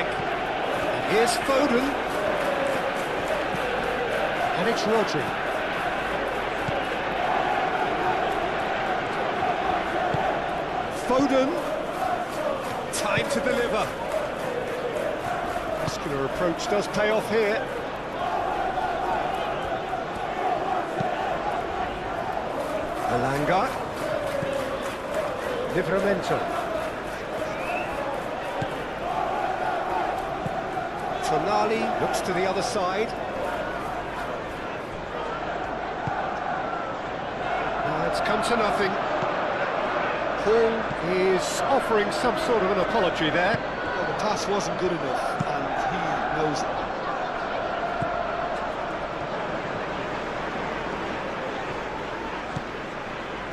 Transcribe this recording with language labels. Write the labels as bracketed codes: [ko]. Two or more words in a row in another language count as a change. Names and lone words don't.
[en] And here's Foden. And it's Rodri. Foden, time to deliver. Muscular approach does pay off here. Elanga. Livramento. Tonali looks to the other side. It's come to nothing. Paul is offering some sort of an apology there. Well, the pass wasn't good enough, and he knows it.